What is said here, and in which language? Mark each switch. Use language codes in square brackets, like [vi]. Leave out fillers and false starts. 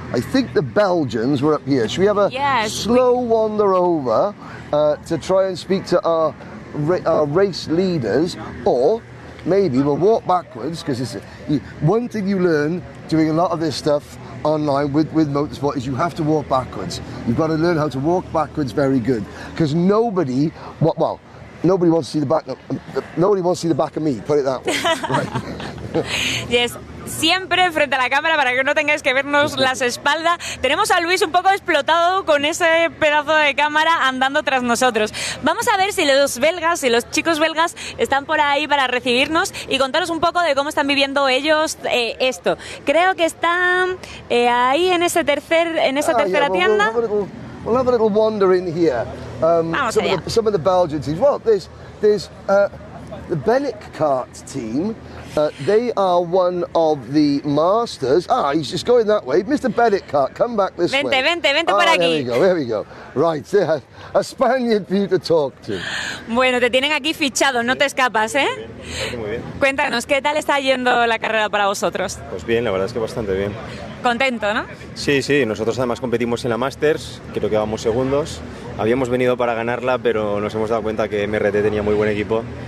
[en] I think the Belgians were up here. Should we have a slow wander over to try and speak to our race leaders, or maybe we'll walk backwards, because it's one thing you learn doing a lot of this stuff online with motorsport is you have to walk backwards. You've got to learn how to walk backwards very good, because nobody wants to see the back. Nobody wants to see the back of me. Put it that way. Right. Yes. [es] Siempre frente a la cámara para que no tengáis que vernos las espaldas. Tenemos a Luis un poco explotado con ese pedazo de cámara andando tras nosotros. Vamos a ver si los belgas, si los chicos belgas están por ahí para recibirnos y contaros un poco de cómo están viviendo ellos esto. Creo que están ahí en esa tercera tienda. [en] We'll have a little wander in here. [es] Vamos allá. [en] Some of the Belgian teams. Well, there's the Bennett Kart team. They are one of the masters. He's just going that way. Mr. Bennett Kart, come back this way. [es] Vente por aquí. [en] There we go. Right, there. A Spaniard for you to talk to. [es] Bueno, te tienen aquí fichado, no te escapas, ¿eh? Muy bien. Cuéntanos, ¿qué tal está yendo la carrera para vosotros? Pues bien, la verdad es que bastante bien. Contento, ¿no? Sí, nosotros además competimos en la Masters, creo que vamos segundos. Habíamos venido para ganarla, pero nos hemos dado cuenta que MRT tenía muy buen equipo.